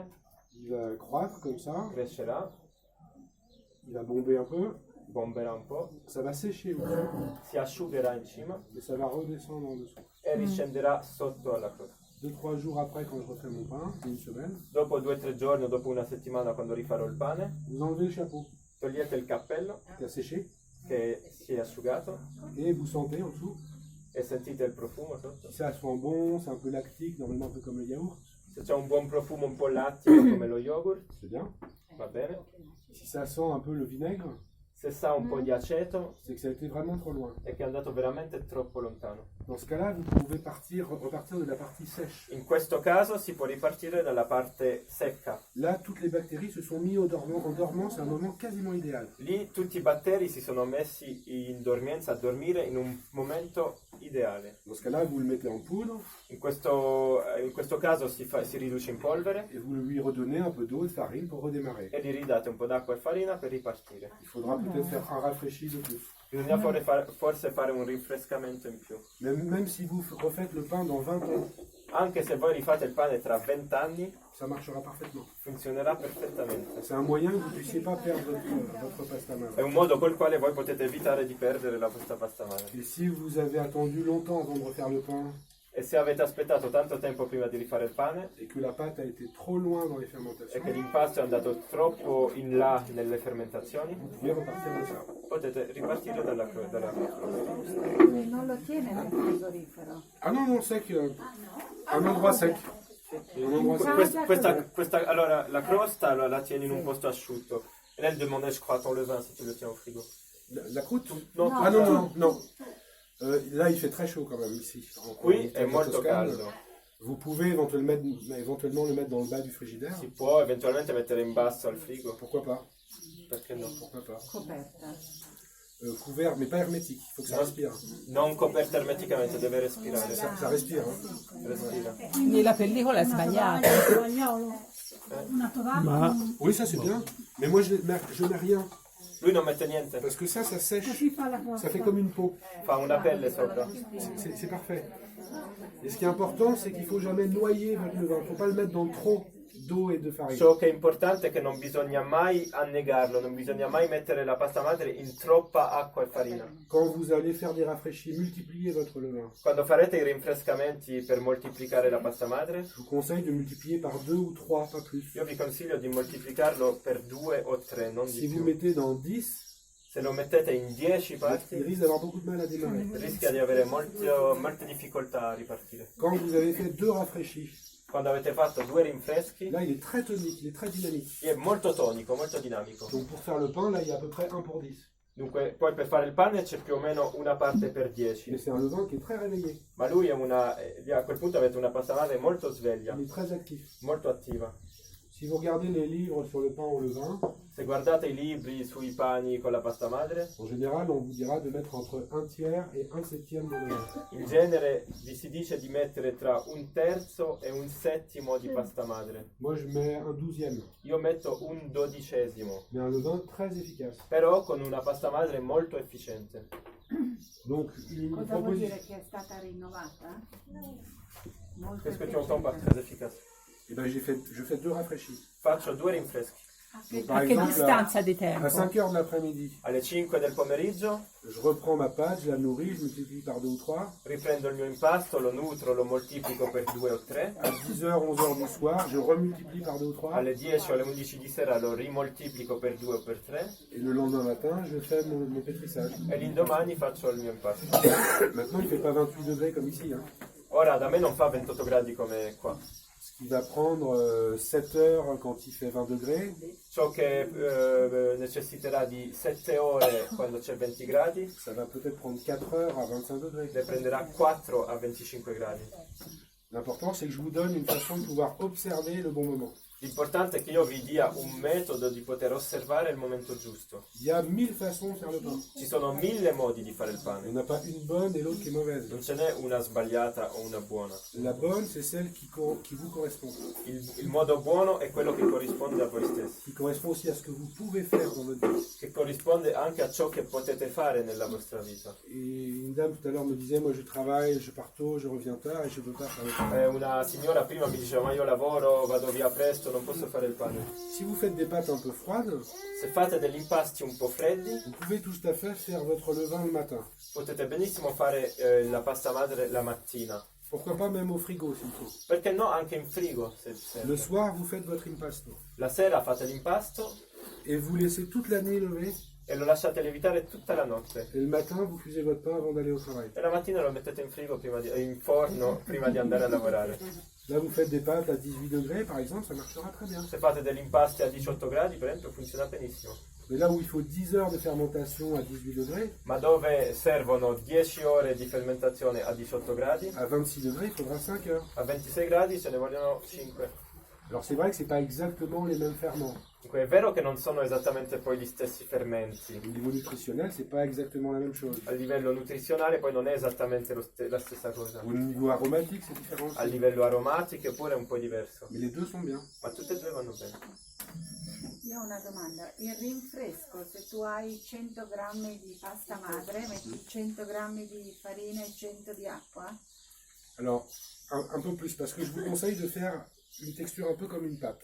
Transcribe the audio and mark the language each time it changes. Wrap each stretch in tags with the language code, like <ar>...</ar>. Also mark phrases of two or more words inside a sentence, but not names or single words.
<fr>Il va croître comme ça.</fr> <it>crescerà,</it> <fr>Il va bomber un peu.</fr> <it>bomberà un po',</it> <fr>Ça va sécher aussi.</fr> <it>si asciugherà in cima</it> <fr>Et ça va redescendre en dessous.</fr> <it>e riscenderà sotto alla crosta.</it> <fr>2-3 jours après, quand je refais mon pain, une semaine,</fr> <it>Dopo 2 o 3 giorni o dopo una settimana quando rifarò il pane,</it> <fr>vous enlevez le chapeau</fr> <it>togliete il cappello</it> <fr>qui a séché</fr> <it>che si è asciugato</it> <fr>et vous sentez en dessous.</fr> <it>E sentite il profumo sotto?</it> <fr>Si ça sent bon, c'est un peu lactique, normalement un peu comme le yaourt,</fr> <it>Se c'è un buon profumo un po' lattico come lo yogurt,</it> <fr>c'est bien.</fr> <it>va bene.</it> <fr>Si ça sent un peu le vinaigre,</fr> <it>Se sa un po' di aceto,</it> <fr>c'est que ça a été vraiment trop loin.</fr> <it>è che è andato veramente troppo lontano.</it> <fr>Dans ce cas-là, vous pouvez repartir de la partie sèche.</fr> <it>In questo caso si può ripartire dalla parte secca.</it> <fr>Là, toutes les bactéries se sont mis en dormant, c'est un moment quasiment idéal.</fr> <it>Lì tutti i batteri si sono messi in dormienza a dormire in un momento ideale.</it> <fr>Dans ce cas-là, vous le mettez en poudre</fr> <it>In questo caso si riduce in polvere</it> <fr>et vous lui redonnez un peu d'eau et de farine pour redémarrer.</fr> <it>e gli ridate un po' d'acqua e farina per ripartire.</it> <fr>Il faudra peut-être faire un rafraîchi de plus.</fr> <it>Bisogna forse fare un rinfrescamento in più.</it> <fr>Même si vous refaites le pain dans 20 ans,</fr> <it>Anche se voi rifate il pane tra 20 anni,</it> <fr>ça marchera parfaitement.</fr> <it>funzionerà perfettamente.</it> <fr>C'est un moyen que vous ne puissiez pas perdre votre pasta</fr> <it>È madre. un modo col quale voi potete evitare di perdere la vostra pasta madre.</it> <fr>Et si vous avez attendu longtemps avant de refaire le pain</fr> <it>E se avete aspettato tanto tempo prima di rifare il pane</it> <fr>et que la pâte a été trop loin dans les</fr> <it>e</it> <fr>fermentations,</fr> <it>che l'impasto è andato troppo in là nelle fermentazioni,</it> <fr>vous pouvez repartir de ça.</fr> <it>potete ripartire dalla crosta. Non lo tiene nel frigorifero.</it> <fr>Ah non, non, sec, un endroit sec. Un endroit sec.</fr> <it>Allora, la crosta la tieni in un posto asciutto.</it> <fr>Et là, elle demandait, je crois, ton levain si tu le tiens au frigo. La croûte Non, Ah non, non, non. Là, il fait très chaud quand même ici.</fr> <it>Qui è</it> <fr>En</fr> <it>molto</it> <fr>Toscane.</fr> <it>caldo.</it> <fr>Vous pouvez éventuellement le mettre dans le bas du frigidaire.</fr> <it>Si può eventualmente mettere in basso al frigo,</it> <fr>Pourquoi pas</fr> <it>perché no?</it> <fr>Pourquoi pas</fr> <it>Coperta.</it> <fr>Couvert, mais pas hermétique. Il faut que ça respire.</fr> <it>Non coperta ermeticamente, deve respirare.</it> <fr>Ça respire. Hein.</fr> <it>Respira. Quindi la pellicola è sbagliata. Una tovaglia. Ma</it> <fr>Oui, ça c'est bien. Mais moi, je mets rien.</fr> <it>Lui non mette niente,</it> <fr>Parce que ça sèche.</fr> <it>Così fa la crosta.</it> <fr>Ça fait comme une peau.</fr> <it>fa una pelle sopra.</it> <fr>C'est parfait. Et ce qui est important, c'est qu'il ne faut jamais noyer votre levain. Il ne faut pas le mettre dans trop d'eau et de farine.</fr> <it>Ciò che è importante è che non bisogna mai annegarlo, non bisogna mai mettere la pasta madre in troppa acqua e farina.</it> <fr>Quand vous allez faire des rafraîchis, multipliez votre levain.</fr> <it>Quando farete i rinfrescamenti per moltiplicare la pasta madre,</it> <fr>Je vous conseille de multiplier par 2 ou 3, pas plus.</fr> <it>io vi consiglio di moltiplicarlo per 2 o 3, non</it> <fr>Si</fr> <it>di</it> <fr>vous</fr> <it>più.</it> <fr>mettez dans 10,</fr> <it>Se lo mettete in 10</it> <fr>il</fr> <it>parti,</it> <fr>risque d'avoir beaucoup de mal à démarrer.</fr> <it>rischia di avere molte difficoltà a ripartire.</it> <fr>Quand vous avez fait 2 rafraîchis,</fr> <it>Quando avete fatto 2 rinfreschi,</it> <fr>là il est très tonique, il est très dynamique.</fr> <it>è molto tonico, molto dinamico.</it> <fr>Donc pour faire le pain, là il y a à peu près 1 pour 10.</fr> <it>Dunque, poi per fare il pane c'è più o meno una parte per 10.</it> <fr>Mais c'est un levain qui est très réveillé,</fr> <it>Ma lui è a quel punto avete una pasta madre molto sveglia,</it> <fr>il est très actif.</fr> <it>molto attiva.</it> <fr>Si vous regardez les livres sur le pain au levain,</fr> <it>Se guardate i libri sui pani con la pasta madre,</it> <fr>en général on vous dira de mettre entre 1 tiers et 1/7 de levain.</fr> <it>in genere vi si dice di mettere tra 1/3 e 1/7 di pasta madre.</it> <fr>Moi je mets 1/12,</fr> <it>Io metto 1/12,</it> <fr>mais un levain très efficace.</fr> <it>però con una pasta madre molto efficiente.</it> <fr>Donc une</fr> <it>Cosa vuol dire</it> <fr>proposition.</fr> <it>che è stata rinnovata? Molto</it> <fr>Qu'est-ce que tu entends par très efficace? Eh ben, je fais 2 rafraîchis.</fr> <it>Faccio 2 rinfreschi.</it> <fr>Donc,</fr> <it>A che distanza di</it> <fr>à</fr> <it>tempo?</it> <fr>5 heures de l'après-midi,</fr> <it>Alle 5 del pomeriggio</it> <fr>je reprends ma pâte, je la nourris, je multiplie par 2 ou 3.</fr> <it>riprendo il mio impasto, lo nutro, lo moltiplico per 2 o 3.</it> <fr>À 10h, 11h du soir, je remultiplie par 2 ou 3.</fr> <it>Alle 10 o alle 11 di sera lo rimoltiplico per 2 o per 3.</it> <fr>Et le lendemain matin, je fais mon pétrissage.</fr> <it>E l'indomani faccio il mio impasto.</it> <fr>Maintenant, il ne fait pas 28 degrés comme ici. Hein.</fr> <it>Ora da me non fa 28 gradi come qua.</it> <fr>Ce qui va prendre 7 heures quand il fait 20 degrés.</fr> <it>Ciò che necessiterà di 7 ore quando c'è 20 gradi,</it> <fr>Ça va peut-être prendre 4 heures à 25 degrés.</fr> <it>ne prenderà 4 a 25 gradi.</it> <fr>L'important, c'est que je vous donne une façon de pouvoir observer le bon moment.</fr> <it>L'importante è che io vi dia un metodo di poter osservare il momento giusto.</it> <fr>Il y a 1000 façons de faire le pain.</fr> <it>Ci sono 1000 modi di fare il</it> <fr>Il</fr> <it>pane.</it> <fr>n'y en a pas une bonne et l'autre qui est mauvaise.</fr> <it>Non ce n'è una sbagliata o una buona.</it> <fr>La bonne, c'est celle qui vous correspond.</fr> <it>Il modo buono è quello che corrisponde a voi stessi,</it> <fr>Qui correspond aussi à ce que vous pouvez faire dans votre vie.</fr> <it>che corrisponde anche a ciò che potete fare nella vostra vita.</it> <fr>Et une dame tout à l'heure me disait, moi je travaille, je pars tôt, je reviens tard et je ne peux pas faire le pain.</fr> <it>Una signora prima mi diceva ma io lavoro, vado via presto, non posso fare il pane.</it> <fr>Si vous faites des pâtes un peu froides,</fr> <it>Se fate degli impasti un po' freddi,</it> <fr>vous pouvez tout à fait faire votre levain le matin.</fr> <it>potete benissimo fare la pasta madre la mattina.</it> <fr>Pourquoi pas même au frigo s'il faut.</fr> <it>Perché no anche in frigo se serve.</it> <fr>Le soir, vous faites votre impasto.</fr> <it>La sera fate l'impasto</it> <fr>Et vous laissez toute l'année lever.</fr> <it>e lo lasciate lievitare tutta la notte.</it> <fr>Et le matin, vous cuisez votre pain avant d'aller au travail.</fr> <it>E la mattina lo mettete in frigo in forno prima di andare a lavorare.</it> <fr>Là, vous faites des pâtes à 18 degrés, par exemple, ça marchera très bien.</fr> <it>Se fate degli impasti a 18 gradi, per esempio, funziona benissimo.</it> <fr>Mais là où il faut 10 heures de fermentation à 18 degrés,</fr> <it>Ma dove servono 10 ore di fermentazione a 18 gradi,</it> <fr>à 26 degrés, il faudra 5 heures.</fr> <it>a 26 gradi ce ne vogliono 5.</it> <fr>Alors c'est vrai que c'est pas exactement les mêmes ferments.</fr> <it>Dunque è vero che non sono esattamente poi gli stessi fermenti.</it> <fr>Au niveau nutritionnel, c'est pas exactement la même chose.</fr> <it>A livello nutrizionale poi non è esattamente la stessa cosa.</it> <fr>Au niveau aromatique, c'est différent.</fr> <it>A livello aromatico pure è un po' diverso.</it> <fr>Mais les deux sont bien.</fr> <it>Ma tutte e due vanno bene. Io ho una domanda, il rinfresco, se tu hai 100 grammi di pasta madre, metti 100 grammi di farina e 100 di acqua?</it> <fr>Alors, un peu plus, parce que je vous conseille de faire une texture un peu comme une pâte.</fr>